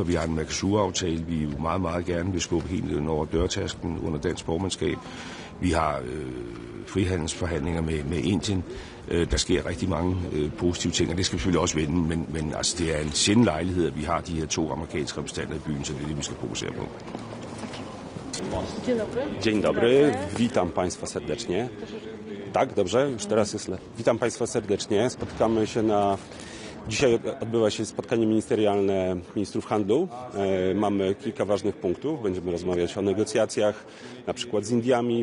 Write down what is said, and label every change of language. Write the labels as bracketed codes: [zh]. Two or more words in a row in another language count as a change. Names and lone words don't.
[da] Vi har en Mercosur-aftale, vi jo meget, meget gerne vil skubbe helt over dørtasken under dansk formandskab. Vi har frihandelsforhandlinger med Indien. Der sker rigtig mange positive ting, og det skal vi selvfølgelig også vende, men altså, det er en sjælden lejlighed, at vi har de her 2 amerikanske repræsentanter i byen, så det er det, vi skal fokusere på. [pl] Dzień dobry, witam Państwa serdecznie. Tak, dobrze, już teraz jest lepiej. Witam Państwa serdecznie. Spotykamy się Dzisiaj odbywa się spotkanie ministerialne ministrów handlu. Mamy kilka ważnych punktów. Będziemy rozmawiać o negocjacjach, na przykład z Indiami.